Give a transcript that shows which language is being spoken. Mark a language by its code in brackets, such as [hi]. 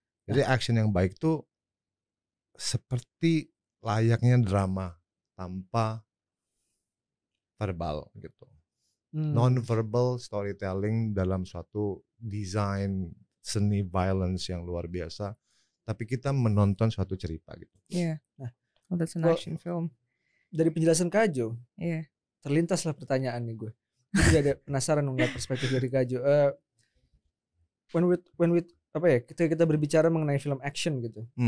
[id] Jadi action yang baik tuh seperti layaknya drama tanpa verbal gitu. [en] Non-verbal storytelling [id] dalam suatu desain seni violence yang luar biasa. Tapi kita menonton suatu cerita gitu. [en] Nah, that's an action film. [id] Dari penjelasan Kajo, terlintaslah pertanyaan nih gue. Gue juga ada penasaran ngeliat perspektif dari Kajo. [en] When we [id] kita berbicara mengenai film action gitu.